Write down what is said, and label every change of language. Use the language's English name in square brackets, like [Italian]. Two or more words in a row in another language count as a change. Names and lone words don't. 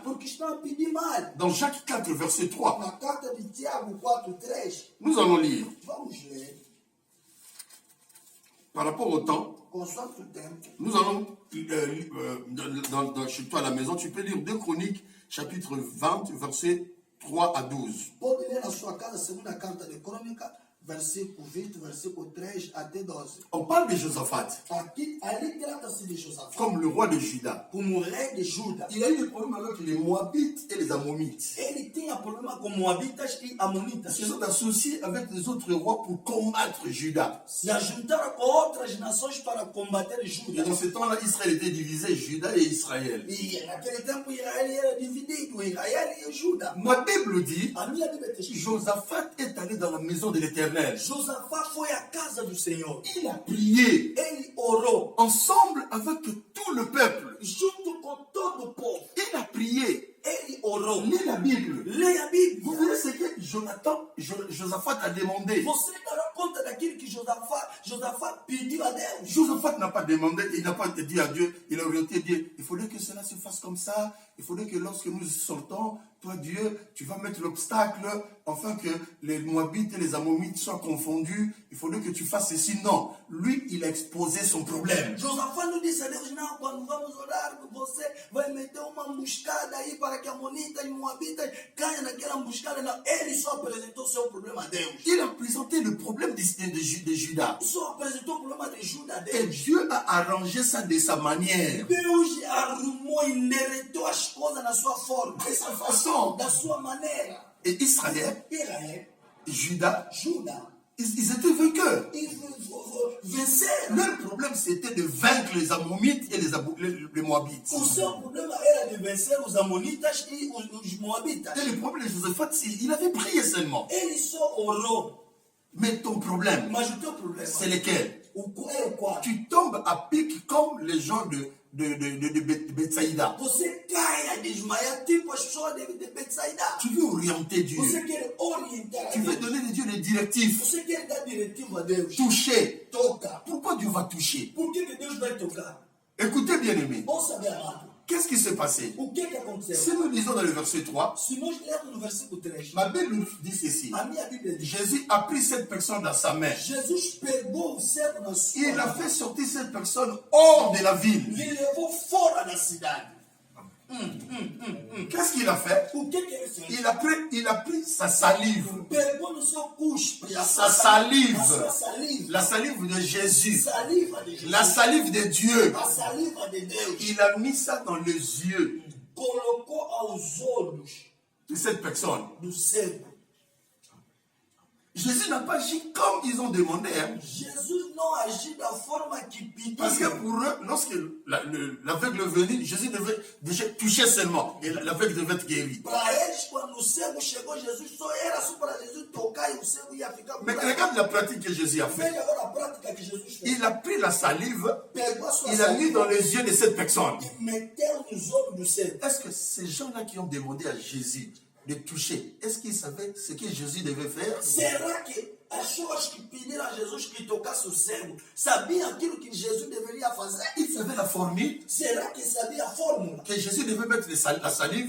[Portuguese] porque estão a pedir mal. [French] Dans Jacques 4, verset 3, [Portuguese] Na carta de Tiago 4:3, [French] nous allons lire. [Portuguese] vamos ler, [French] Par rapport au temps, [Portuguese] consoante o tempo, [French] nous allons, chez toi à la maison, tu peux lire 2 Chroniques, chapitre 20, verset 3 à 12. [Portuguese] pode ler na sua casa, segunda carta de Crônica, versículo 20, versículo 3 até 12. [French] On parle de Josaphat [Portuguese] Aqui, ali trata-se de Josafá, [French] comme le roi de Juda. [Portuguese] como rei de Judá. [French] Il a eu des problèmes avec les Moabites et les Ammonites. [Portuguese] Ele tinha problema com Moabitas e Amonitas. [French] Ils se sont associés avec les autres rois pour combattre Juda. [Portuguese] Se ajuntaram com outras nações para combater [French] Et [Portuguese] Judá. [French] dans ce temps-là, Israël était divisé, Juda et Israël. [Portuguese] E naquele tempo Israel era dividido, Israel e Judá. [French] Ma Bible dit, [Portuguese] A minha Bíblia diz que [French] Josaphat est allé dans la maison de l'Éternel. [Portuguese] Josafá foi à casa do Senhor. [French] Il a prié [Portuguese] Ele orou [French] ensemble avec tout le peuple. [Portuguese] junto com todo o povo. [French] Il a prié. [Portuguese] Ele orou. [French] Lis la Bible. [Portuguese] Leia a [French] Vous [Portuguese] Bíblia. [French] verrez ce que Josaphat a demandé. [Portuguese] Você dará conta daquilo que Josafá pediu a Deus. [French] Josaphat n'a pas demandé, il n'a pas dit à Dieu, il a orienté Dieu. Il faudrait que cela se fasse comme ça. Il faudrait que lorsque nous sortons, toi Dieu, tu vas mettre l'obstacle afin que les Moabites et les Ammonites soient confondus. Il faudrait que tu fasses ceci. Non, lui, il a exposé son problème. [Portuguese] Josafá não disse a Deus, não, quando vamos orar, você vai meter uma emboscada aí para que Amonitas e Moabitas caiam naquela emboscada. Não, ele só apresentou seu problema a Deus. [French] Il a présenté le problème de Judas. [Portuguese] Só apresentou o problema de Judá a [French] Et [Portuguese] Deus. [French] Dieu a arrangé ça de sa manière, [Portuguese] Deus arrumou e endereçou as coisas na sua forma, [French] de sa façon. [Portuguese] da sua maneira. [French] Et Israël, [Portuguese] Israel, [French] Judas, [Portuguese] Judá, [French] Ils étaient vainqueurs. [Portuguese] E venceram. [French] Leur problème, c'était de vaincre les Ammonites et les Moabites. [Portuguese] O seu problema era de vencer os amonitas e os moabitas. [French] Et le problème de Josaphat, il avait prié seulement. [Portuguese] Ele só orou. [French] Mais ton problème, [Portuguese] Mas o teu problema [French] c'est lequel? [Portuguese] é o qual? [French] Tu tombes à pic comme les gens de Bethsaïda. [Portuguese] Você cai a desmaiar tipo as pessoas de Betsaida. [French] Tu veux orienter Dieu. [Portuguese] Você quer orientar a [French] Tu veux [Portuguese] Deus. [French] donner à Dieu les directives. [Portuguese] Você quer dar diretivo a Deus. [French] Toucher. [Portuguese] Toca. [French] Pourquoi Dieu va toucher? [Portuguese] Por que Deus vai tocar? [French] Écoutez, bien-aimés. [Portuguese] Ouça, meu amado. [French] Qu'est-ce qui s'est passé? [Portuguese] O que aconteceu? [French] Si nous lisons dans le verset 3, [Portuguese] Se nós lermos no versículo 3, [French] ma Bible dit ceci. [Portuguese] a minha Bíblia diz: [French] Jésus a pris cette personne dans sa main. [Portuguese] Jesus pegou o servo na sua [French] Il a [Portuguese] mão [French] fait sortir cette personne hors de la ville. [Portuguese] e levou fora da cidade. [French] Qu'est-ce qu'il a fait? [Portuguese] O que ele fez? [French] Il a pris sa salive. [Portuguese] Pegou no seu cuspe a [French] Sa salive. [Portuguese] a sua saliva. [French] La salive de Jésus. [Portuguese] Saliva de Jesus. [French] La salive de Dieu. [Portuguese] A saliva de Deus. [French] Il a mis ça dans les yeux [Portuguese] Colocou aos olhos [French] de cette personne. [Portuguese] do cego. [French] Jésus n'a pas agi comme ils ont demandé. Hein. [Portuguese] Jesus não agiu da forma que pediu. [French] Parce que pour eux, lorsque l'aveugle venait, Jésus devait déjà toucher seulement. Et l'aveugle devait être guéri. [Portuguese] Para eles, quando o cego chegou, Jesus só era só para Jesus tocar e o cego ia ficar [French] Mais [Portuguese] curado. [French] regarde la pratique que Jésus a fait. [Portuguese] Veja agora a prática que Jesus fez. [French] Il a pris la salive, [Portuguese] Pegou a sua [French] il a mis [Portuguese] saliva [French] dans les yeux de cette personne. [Portuguese] e meteu nos olhos do cego. [French] Est-ce que ces gens-là qui ont demandé à Jésus de toucher, est-ce qu'ils savaient ce que Jésus devait faire? [Portuguese] Será que as pessoas que pediram a Jesus que tocasse o cego sabiam aquilo que Jesus deveria fazer? [French] Ils savaient la formule, [Portuguese] Será que sabia a fórmula? [French] que Jésus devait mettre la salive.